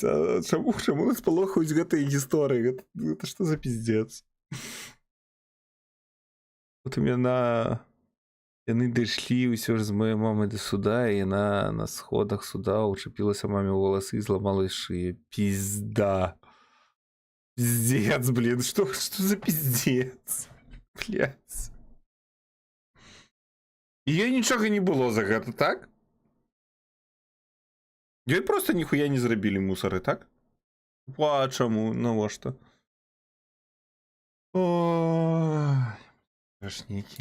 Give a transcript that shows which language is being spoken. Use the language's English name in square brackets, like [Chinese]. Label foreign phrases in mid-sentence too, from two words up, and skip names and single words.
[Belarusian] А чаму нас палохаюць гэтыя гісторыі? [Russian] Гэта што за пиздец? Вот у меня [Belarusian] яны дайшлі ўсё ж з маёй мамай да суда, і яна на сходах суда учапілася маме ў валасы і зламала шыю. [Russian] Пизда. Пиздец, блин, что за пиздец? Блять. [Belarusian] І ёй нічога не было за гэта, так? Ёй просто ніхуя не зрабілі мусары, так? А чаму? Навошта? Ой, страшненькі.